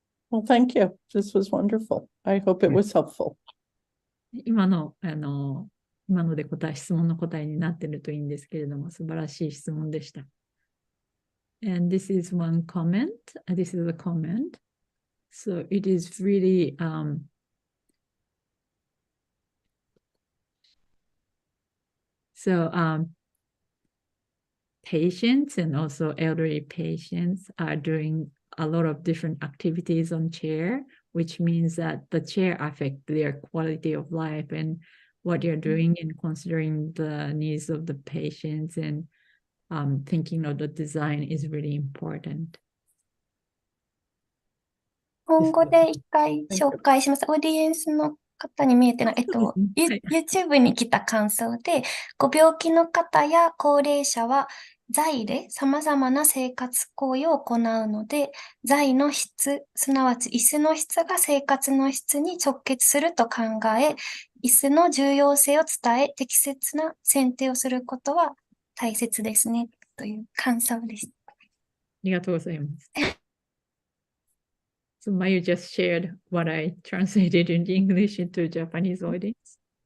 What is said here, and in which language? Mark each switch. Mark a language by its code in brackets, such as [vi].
[en] Well, thank you. This was wonderful. I hope it was helpful. [ja] 今ので質問の答えになっているといいんですけれども、素晴らしい質問でした。 [en] And this is one comment. This is a comment. So it is really patients and also elderly patients are doing a lot of different activities on chair, which means that the chair affects their quality of life and what you're doing and considering the needs of the patients and thinking of the design is really important. [ja] 今後で一回紹介します。オーディエンスの方に見えてない。 YouTube に来た感想で、ご病気の方や高齢者は座位で様々な生活行為を行うので、座位の質、すなわち椅子の質が生活の質に直結すると考え、椅子の重要性を伝え、適切な選定をすることは大切ですね、という感想です。ありがとうございます。 [en] So Mayu just shared what I translated in English into Japanese audience.